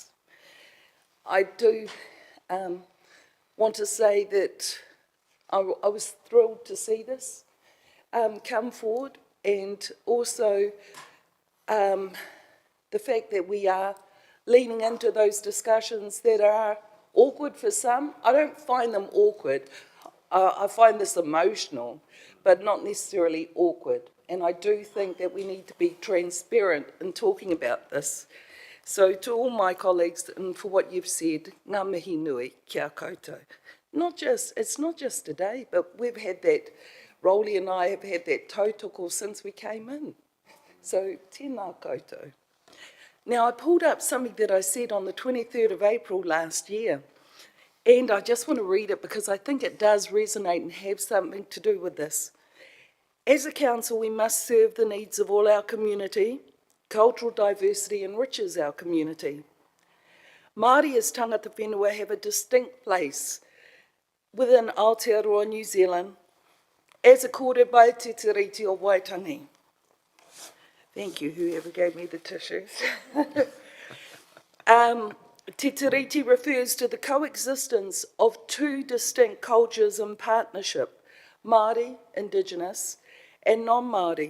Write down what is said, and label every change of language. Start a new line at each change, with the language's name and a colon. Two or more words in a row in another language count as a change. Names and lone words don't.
English: I do want to say that I was thrilled to see this come forward, and also the fact that we are leaning into those discussions that are awkward for some. I don't find them awkward. I find this emotional, but not necessarily awkward. And I do think that we need to be transparent in talking about this. So to all my colleagues, and for what you've said,
Māori: ngā mihi nui kia koutou.
English: It's not just today, but we've had that, Rowley and I have had that tautoko since we came in.
Māori: So tēnā koutou.
English: Now, I pulled up something that I said on the 23rd of April last year, and I just want to read it because I think it does resonate and have something to do with this. As a council, we must serve the needs of all our community. Cultural diversity enriches our community. Māori as
Māori: tangata whenua
English: have a distinct place within Aotearoa, New Zealand, as accorded by Te Tiriti o Waitangi. Thank you, whoever gave me the tissues. Te Tiriti refers to the coexistence of two distinct cultures in partnership, Māori, Indigenous, and non-Māori.